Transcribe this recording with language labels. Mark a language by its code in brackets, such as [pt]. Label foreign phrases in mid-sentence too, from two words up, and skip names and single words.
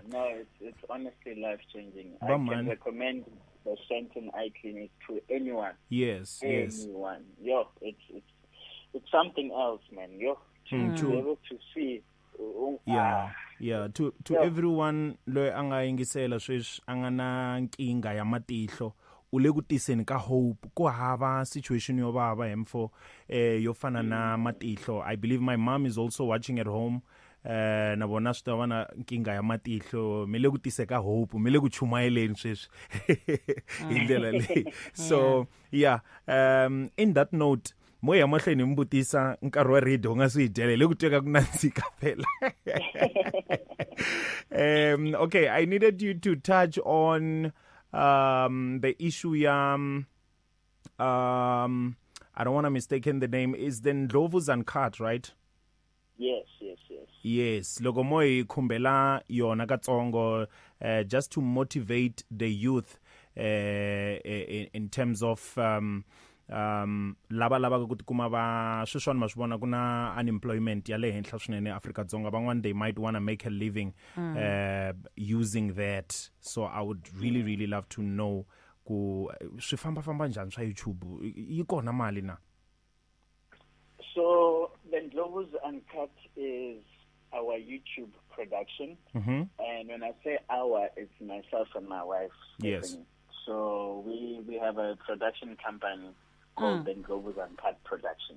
[en] No, it's honestly life changing. I can recommend the Shenton Eye Clinic to anyone. Yes. Anyone. Yo, it's something else, man. Yo, to be able to see. To everyone [ts] lo angayingisela sweswi angana nkinga ya matihlo ule kutiseni ka hope ko hava situation yo baba hemfo yo fana na matihlo. [en] I believe my mom is also watching at home. [ts] na bona swi ta va na nkinga ya matihlo mele ku tiseka hope mele ku chumayeleni sweswi hi ndlela leyi [en] so yeah in that note [ts] mo ya mahlweni mbutisa nkarhi wa radio nga swi dyele le ku tweka ku nandzika phela [en] okay, I needed you to touch on the issue I don't want to mistaken the name is the Ndlovu's Uncut, right? Yes, [ts] loko mo hi khumbela yona katsongo [en] just to motivate the youth in terms of [ts] lava ku tikuma va sweswiwani ma swi vona ku na unemployment ya le henhla swinene eAfrika-Dzonga van'wana [en] they might want to make a living using that, so I would really love to know [ts] ku swi famba njhani swa YouTube yi kona mali na? [en] So the Ndlovu's Uncut is our YouTube production, and when I say our, it's myself and my wife. Yes. Stephanie. So we have a production company called the Ndlovu's Uncut Productions.